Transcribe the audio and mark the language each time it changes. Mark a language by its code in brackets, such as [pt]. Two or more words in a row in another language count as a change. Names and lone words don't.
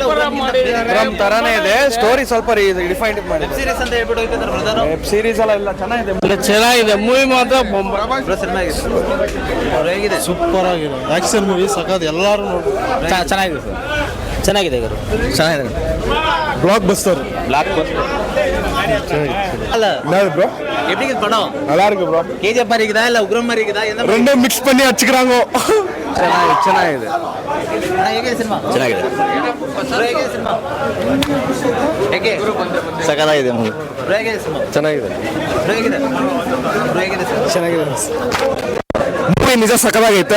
[kn] ಉಗ್ರಂ ತರಾನೇ ಇದೆ. ಸ್ಟೋರಿ ಸ್ವಲ್ಪ ಡಿಫೈನ್ಡ್ ಮಾಡಿ. [en] web series [kn] ಅಂತ ಹೇಳ್ಬಿಟ್ಟು ಹೋಗ್ತಿದ್ದಾರೆ ಬ್ರದರ್. [en] web series [kn] ಎಲ್ಲ ಚೆನ್ನಾಗಿದೆ. ಚೆನ್ನಾಗಿದೆ ಮೂವಿ ಮಾತ್ರ ಹೇಗಿದೆ? ಸೂಪರ್ ಆಗಿದೆ. [en] action movie [kn] ಸಖತ್. ಎಲ್ಲರೂ ನೋಡಿ ಚೆನ್ನಾಗಿದೆ ಸರ್. ಚೆನ್ನಾಗಿದೆ ಗುರು. ಚೆನ್ನಾಗಿದೆ. ಬ್ಲಾಕ್ ಬಸ್ಟರ್. [ta] அல்ல ப்ரோ எப்படி இருக்கு படம்? நல்லா இருக்கு ப்ரோ. கேஜிஎஃப் மாதிரி இருக்குதா இல்ல உக்ரம் மாதிரி இருக்குதா? என்ன ரெண்டும் மிக்ஸ் பண்ணி அடிச்சுக்கறாங்க. [kn] ಚೆನ್ನಾಗಿದೆ. ಹೇಗಿದೆ ಸಿನಿಮಾ? ಚೆನ್ನಾಗಿದೆ. ಹೇಗಿದೆ ಸಿನಿಮಾ? ಹೇಗೆ? ಸಕತ್ತಾಗಿದೆ ಮೂವಿ. ಹೇಗಿದೆ ಸಿನಿಮಾ? ಚೆನ್ನಾಗಿದೆ. ಹೇಗಿದೆ? ಹೇಗಿದೆ ಸರ್? ಚೆನ್ನಾಗಿದೆ. ಮೂವಿ ನಿಜ ಸಕತ್ತಾಗೈತೆ.